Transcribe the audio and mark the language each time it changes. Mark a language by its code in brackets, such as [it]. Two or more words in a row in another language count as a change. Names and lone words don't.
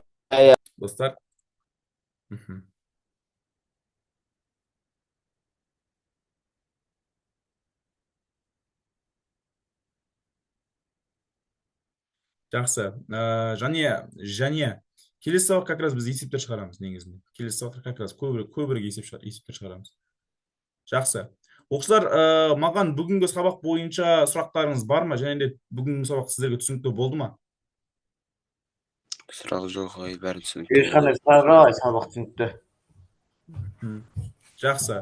[kk] Достар. Жақсы. Және келесі сабақ [ru] как раз [kk] біз есептер шығарамыз негізінде. Келесі сабақта [ru] как раз [kk] көбірек есептер шығарамыз. Жақсы. Оқушылар, маған бүгінгі сабақ бойынша сұрақтарыңыз бар ма? Және де бүгінгі сабақ сіздерге түсінікті болды ма? Сұрақ жоқ, бәрі түсінікті. ешқандай сұрақ сабақ түсінікті. Жақсы.